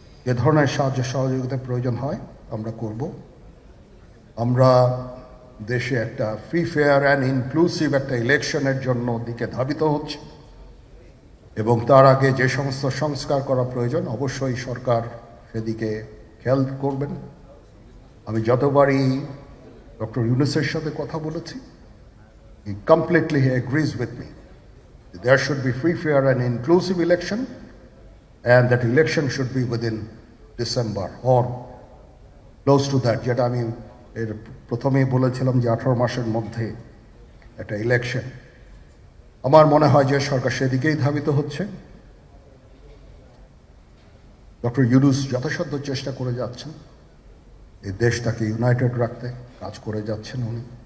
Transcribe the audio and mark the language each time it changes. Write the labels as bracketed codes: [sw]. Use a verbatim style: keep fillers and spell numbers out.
[bn] এ ধরনের সাহায্য সহযোগিতার প্রয়োজন হয় আমরা করব। আমরা দেশে একটা ফ্রি ফেয়ার অ্যান্ড ইনক্লুসিভ একটা ইলেকশনের জন্য দিকে ধাবিত হচ্ছে, এবং তার আগে যে সমস্ত সংস্কার করা প্রয়োজন অবশ্যই সরকার সেদিকে খেয়াল করবেন। আমি যতবারই ডক্টর ইউনুসের সাথে কথা বলেছি, [en] he completely agrees with me. There should be free, fair and inclusive election, and that election should be within December or close to that. [bn] যেটা আমি এর প্রথমেই বলেছিলাম যে আঠারো মাসের মধ্যে একটা ইলেকশন। আমার মনে হয় যে সরকার সেদিকেই ধাবিত হচ্ছে। ডক্টর ইউনুস যথাসাধ্য চেষ্টা করে যাচ্ছেন এই দেশটাকে ইউনাইটেড রাখতে, কাজ করে যাচ্ছেন উনি।